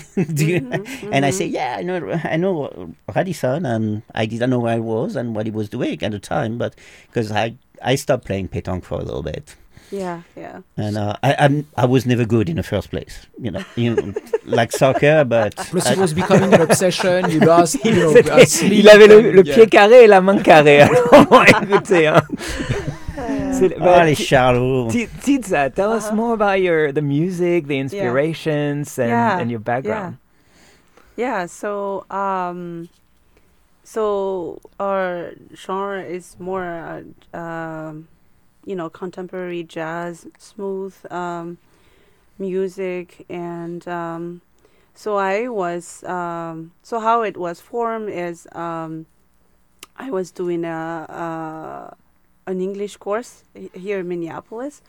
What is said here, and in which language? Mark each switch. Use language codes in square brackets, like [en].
[en] And I say, yeah, I know Radisson, and I didn't know where I was and what he was doing at the time, but because I stopped playing pétanque for a little bit. Yeah. And I was never good in the first place, you know like soccer, but... Plus, it was becoming an obsession, you lost, you know, sleep. [fr] Il avait le pied carré et la main carrée, alors écoutez, hein. [en] Tiza, tell us more about the music, the inspirations, and your background. So our genre is more, contemporary jazz, smooth music, and how it was formed is I was doing an English course here in Minneapolis.